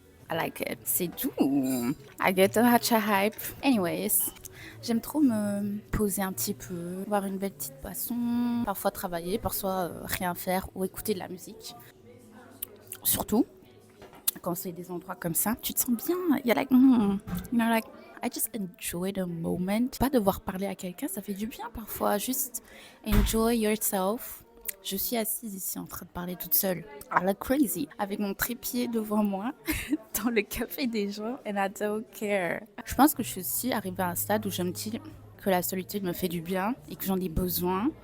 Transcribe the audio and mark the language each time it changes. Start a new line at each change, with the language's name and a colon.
English: I like it.
French: C'est doux.
English: I get the matcha hype.
French: Anyways, j'aime trop me poser un petit peu, boire une belle petite boisson, parfois travailler, parfois rien faire ou écouter de la musique. Surtout quand c'est des endroits comme ça, tu te sens bien.
English: You're like, you know, like, I just enjoy the moment.
French: Pas devoir parler à quelqu'un, ça fait du bien parfois. Juste
English: enjoy yourself.
French: Je suis assise ici en train de parler toute seule.
English: I look crazy.
French: Avec mon trépied devant moi, dans le café des gens,
English: and I don't care.
French: Je pense que je suis aussi arrivée à un stade où je me dis que la solitude me fait du bien et que j'en ai besoin.